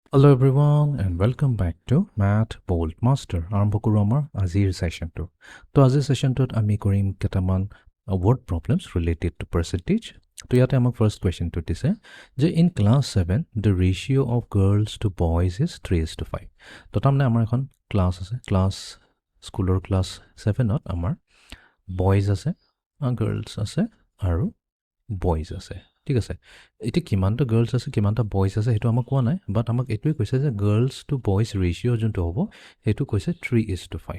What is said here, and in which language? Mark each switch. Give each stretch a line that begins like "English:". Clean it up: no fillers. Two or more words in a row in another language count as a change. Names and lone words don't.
English: Hello everyone and welcome back to MATHBOLTMASTER.
Assamese: আৰম্ভ কৰোঁ আমাৰ আজিৰ সেশনটো। তো আজিৰ সেশনটোত আমি কৰিম কেইটামান
English: word problems related to percentage।
Assamese: তো ইয়াতে আমাক
English: first questionটো
Assamese: দিছে যে
English: in class 7 the ratio of girls to boys is 3:5।
Assamese: তো তাৰমানে আমাৰ এখন ক্লাছ আছে, স্কুলৰ ক্লাছ 7ত আমাৰ boys আছে, girls আছে আৰু boys আছে। ঠিক আছে, এতিয়া কিমানটা গাৰ্লছ আছে কিমানটা বয়জ আছে সেইটো আমাক কোৱা নাই, বাট আমাক এইটোৱে কৈছে যে
English: girls to boys ratio'
Assamese: যোনটো হ'ব সেইটো কৈছে 3:5।